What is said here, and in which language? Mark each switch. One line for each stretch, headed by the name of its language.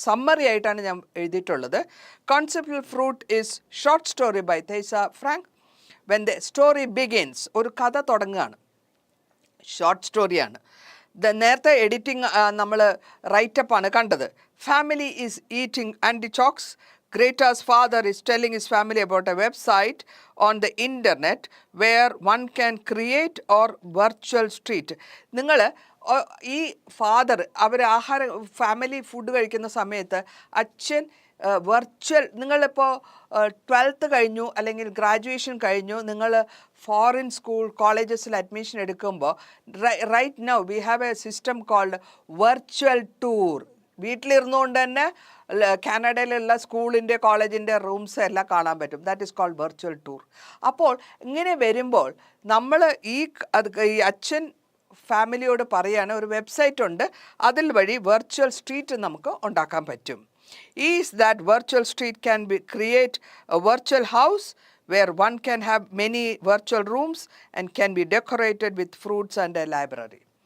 Malayalam: Summary ആയിട്ടാണ് ഞാൻ എഴുതിയിട്ടുള്ളത്.
English: Conceptual fruit is short story by Tessa Frank. When the story begins,
Malayalam: ഒരു കഥ തുടങ്ങുകയാണ്, ഷോർട്ട് സ്റ്റോറിയാണ്. നേരത്തെ എഡിറ്റിംഗ് നമ്മൾ റൈറ്റപ്പാണ് കണ്ടത്.
English: Family is eating artichokes. Greta's father is telling his family about a website on the internet where one can create or virtual street.
Malayalam: നിങ്ങൾ ഈ father family food കഴിക്കുന്ന സമയത്ത് അച്ഛൻ വെർച്വൽ, നിങ്ങളിപ്പോൾ 12th കഴിഞ്ഞു അല്ലെങ്കിൽ ഗ്രാജുവേഷൻ കഴിഞ്ഞു, നിങ്ങൾ ഫോറിൻ സ്കൂൾ കോളേജസിൽ അഡ്മിഷൻ എടുക്കുമ്പോൾ
English: Right now we have a system called virtual tour.
Malayalam: വീട്ടിലിരുന്നുകൊണ്ട് തന്നെ കാനഡയിലുള്ള സ്കൂളിൻ്റെ കോളേജിൻ്റെ റൂംസ് എല്ലാം കാണാൻ പറ്റും.
English: That is called virtual tour.
Malayalam: അപ്പോൾ ഇങ്ങനെ വരുമ്പോൾ നമ്മൾ ഈ അച്ഛൻ ഫാമിലിയോട് പറയുകയാണ്, ഒരു വെബ്സൈറ്റ് ഉണ്ട്, അതിൽ വഴി വെർച്വൽ സ്ട്രീറ്റ് നമുക്ക് ഉണ്ടാക്കാൻ പറ്റും.
English: Is that virtual street can be create a virtual house where one can have many virtual rooms and can be decorated with fruits and a library.